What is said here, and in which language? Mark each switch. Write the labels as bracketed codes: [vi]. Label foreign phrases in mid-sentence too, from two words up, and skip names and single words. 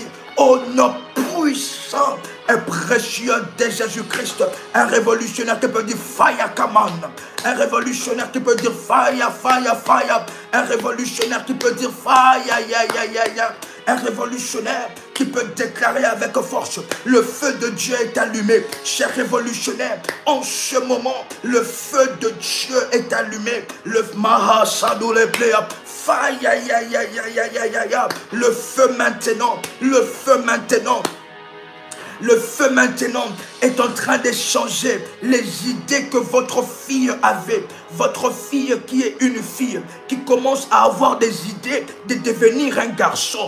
[fr] Au nom puissant et précieux de Jésus-Christ, un révolutionnaire qui peut dire [en] fire command, [fr] un révolutionnaire qui peut dire [en] fire, fire, fire, [fr] un révolutionnaire qui peut dire fire, ya, ya, ya, ya, un révolutionnaire qui peut déclarer avec force, le feu de Dieu est allumé. Cher révolutionnaire, en ce moment, le feu de Dieu est allumé. Le Mahasadou le Pléa. Fire, ya, ya, ya, ya, ya, ya, ya. Le feu maintenant, le feu maintenant. Le feu maintenant est en train de changer les idées que votre fille avait. Votre fille qui est une fille, qui commence à avoir des idées de devenir un garçon.